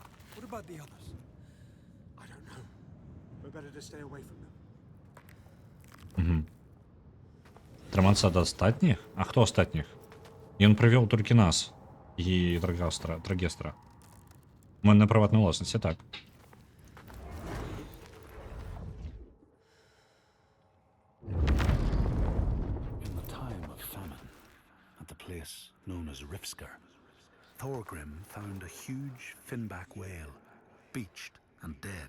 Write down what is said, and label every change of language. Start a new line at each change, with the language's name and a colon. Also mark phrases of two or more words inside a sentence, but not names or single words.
Belarusian: Трымацца ад астатніх? А хто астатніх? Ён прывёў толькі нас і Трагестра. Мы на прыватнай уласнасці, так.
English: Thorgrim found a huge finback whale, beached and dead.